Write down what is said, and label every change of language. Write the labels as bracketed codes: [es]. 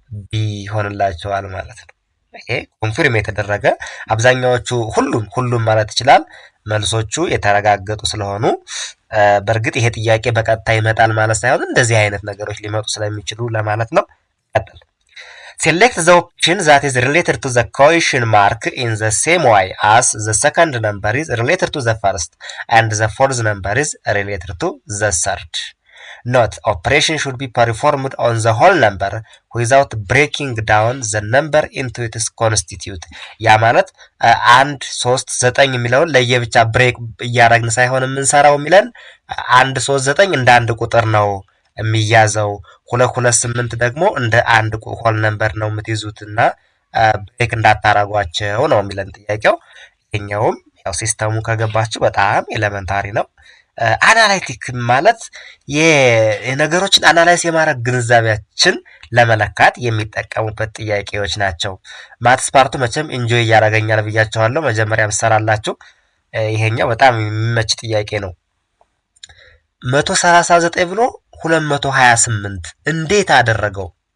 [am] ቢ ይሆንላችኋል ማለት ነው። ይሄ ኮንፊርም የተደረገ አብዛኛዎቹ ሁሉም ማለት ይችላል መልሶቹ የተረጋገጡ ስለሆኑ በእርግጥ ይሄ ጥያቄ በቀጥታ ይመጣል ማለት ሳይሆን እንደዚህ አይነት ነገሮች ሊመጡ ስለሚችሉ ለማለት ነው። ቀጥል። [en] select the option that is related to the question mark in the same way as the second number is related to the first and the fourth number is related to the third. Note, operation should be performed on the whole number without breaking down the number into its constituent. [am] ያ ማለት 1 3 9 የሚለውን ለየብቻ ብሬክ እያደረግን ሳይሆን የምንሰራው የሚለን 1 3 9 እንደ አንድ ቁጥር ነው የሚያዘው 228 ደግሞ እንደ አንድ ሆል ነምበር ነው የምትይዙትና ብሬክ እንዳታረጓቸው ነው የሚለን ጥያቄው። ይሄኛውም ያው ሲስተሙ ከገባችሁ በጣም ኤሌመንታሪ ነው። አናላይቲክ ማለት የነገሮችን አናላይዝ የማድረግ ግንዛቤያችን ለመለካት የሚጠቀሙበት ጥያቄዎች ናቸው። ማትስ ፓርቱ መቼም ኢንጆይ እያደረገኛል ብያቸዋለሁ። መጀመሪያ ምሰራላችሁ ይሄኛው በጣም የሚመች ጥያቄ ነው። 139 ብሎ 228 እንዴት አደረገው?